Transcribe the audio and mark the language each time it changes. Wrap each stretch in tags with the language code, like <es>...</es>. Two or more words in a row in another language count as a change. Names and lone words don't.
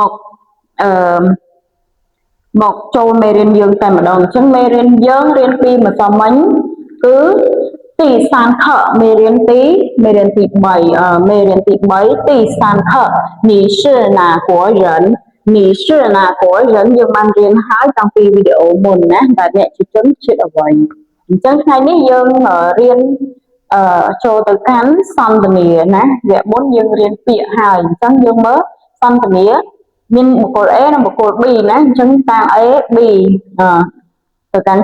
<km>មកចូលមេរៀនយើងតែម្ដងអញ្ចឹងមេរៀនយើងរៀនពីម្សិលមិញគឺ</km> <zh>第3课</zh> <km>មេរៀនទី3មេរៀនទី3</km> <zh>第3课你是哪国人你是哪国人</zh> <km>យើងបានរៀនហើយតាំងពីវីដេអូមុនណាដែលអ្នកជាជនជាតិអ្វីអ ញ្ចឹងថ្ងៃនេះយើងរៀនចូលទៅកាន់សន្ទនាណាវគ្គមុនយើងរៀនពាក្យហើយអញ្ចឹងយើងមើលសន្ទនាមានបុគ្គល A និងបុគ្គល B ណាអញ្ចឹងតាម A B ទៅកាន់</km>